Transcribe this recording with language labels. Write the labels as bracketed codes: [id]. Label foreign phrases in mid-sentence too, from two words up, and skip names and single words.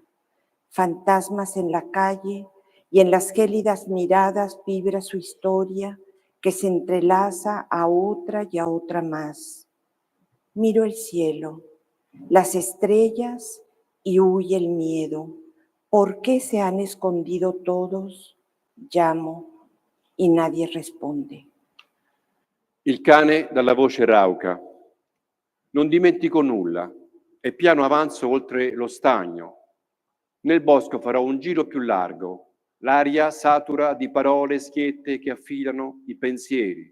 [es] Fantasmas en la calle y en las gélidas miradas vibra su historia que se entrelaza a otra y a otra más. Miro el cielo, las estrellas y huye el miedo. ¿Por qué se han escondido todos? Llamo y nadie risponde. [it] Il cane dalla voce rauca. Non dimentico nulla e piano avanzo oltre lo stagno. Nel bosco farò un giro più largo. L'aria satura di parole schiette che affilano i pensieri.